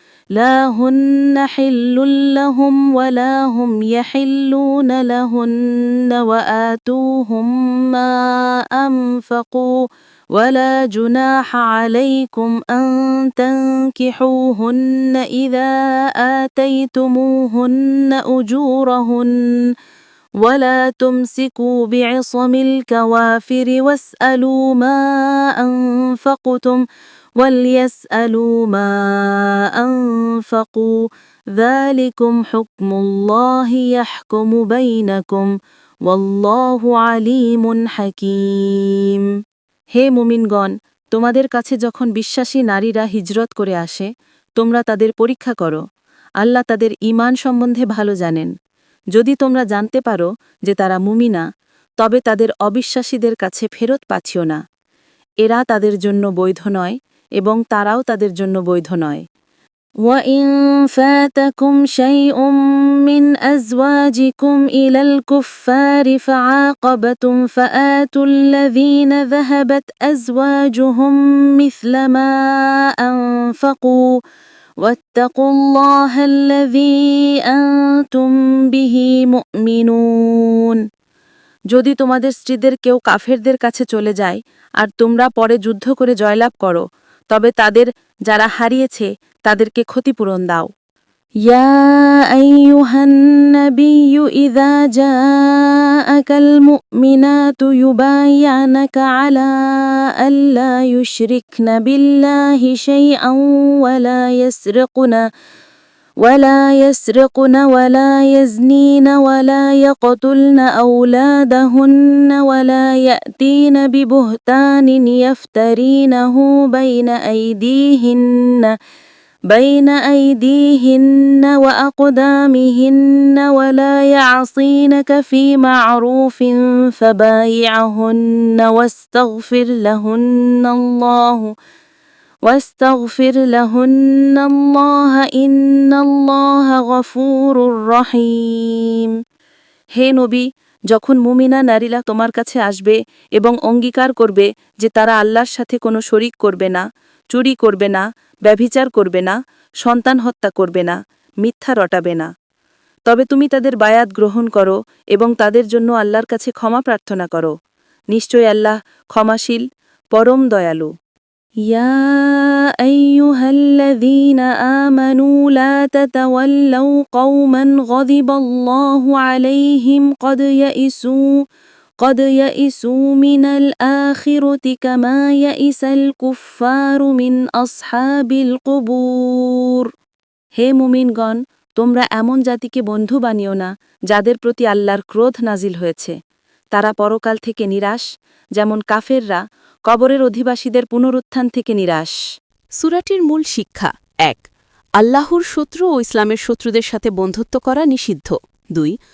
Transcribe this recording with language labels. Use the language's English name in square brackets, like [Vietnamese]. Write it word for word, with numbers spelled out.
[Arabic] لا هن حل لهم ولا هم يحلون لهن وآتوهم ما أنفقوا ولا جناح عليكم أن تنكحوهن إذا آتيتموهن أجورهن ولا تمسكوا بعصم الكوافر واسألوا ما أنفقتم وليسألوا ما أنفقوا ذلكم حكم الله يحكم بينكم والله عليم حكيم। [Bangla] হে মুমিনগণ, তোমাদের কাছে যখন বিশ্বাসী নারীরা হিজরত করে আসে তোমরা তাদের পরীক্ষা করো, আল্লাহ তাদের ঈমান সম্বন্ধে ভালো জানেন। যদি তোমরা জানতে পারো যে তারা মুমিনা তবে তাদের অবিশ্বাসীদের কাছে ফেরত পাঠিও না, এরা তাদের জন্য বৈধ নয় এবং তারাও তাদের জন্য বৈধ নয়। [Arabic] وَإِن فَاتَكُمْ شَيْءٌ مِّنْ أَزْوَاجِكُمْ إِلَى الْكُفَّارِ فَعَاقَبْتُمْ فَآتُوا الَّذِينَ ذَهَبَتْ أَزْوَاجُهُمْ مِثْلَ مَا أَنْفَقُوا وَاتَّقُوا اللَّهَ الَّذِي أَنْتُمْ بِهِ مُؤْمِنُونَ। [Bangla] যদি তোমাদের স্ত্রীদের কেউ কাফেরদের কাছে চলে যায় আর তোমরা পরে যুদ্ধ করে জয়লাভ করো তবে তাদের যারা হারিয়েছে তাদেরকে ক্ষতিপূরণ দাও। [Arabic] ইয়া আইয়ুহান নাবিয়্যু ইযা জাআকাল মুমিনাতু ইউবাইয়ানাকা আলা আল্লা ইউশরিকনা বিল্লাহি শাইআন ওয়া লা ইয়াসরিকুনা ولا يسرقن ولا يزنين ولا يقتلن أولادهن ولا يأتين ببهتان يفترينه بين أيديهن بين أيديهن وأقدامهن ولا يعصينك في معروف فبايعهن واستغفر لهن الله واستغفر لهن الله إن الله غفور رحيم। [Bangla] হে নবী, যখন মুমিনা নারীরা তোমার কাছে আসবে এবং অঙ্গীকার করবে যে তারা আল্লাহর সাথে কোনো শরিক করবে না, চুরি করবে না, ব্যভিচার করবে না, সন্তান হত্যা করবে না, মিথ্যা রটাবে না, তবে তুমি তাদের বায়াত গ্রহণ করো এবং তাদের জন্য আল্লাহর কাছে ক্ষমা প্রার্থনা করো। নিশ্চয় আল্লাহ ক্ষমাশীল, পরম দয়ালু। [Arabic] يا أيها الذين آمنوا لا تتولوا قوما غضب الله عليهم قد يئسوا قد يئسوا من الآخرة كما يئس الكفار من أصحاب القبور। [Bangla] হে মুমিনগণ, তোমরা এমন জাতিকে বন্ধু বানিও না যাদের প্রতি আল্লাহর ক্রোধ নাজিল হয়েছে। তারা পরকাল থেকে নিরাশ, যেমন কাফেররা কবরের অধিবাসীদের পুনরুত্থান থেকে নিরাশ। সূরাটির মূল শিক্ষা: এক. আল্লাহর শত্রু ও ইসলামের শত্রুদের সাথে বন্ধুত্ব করা নিষিদ্ধ। দুই.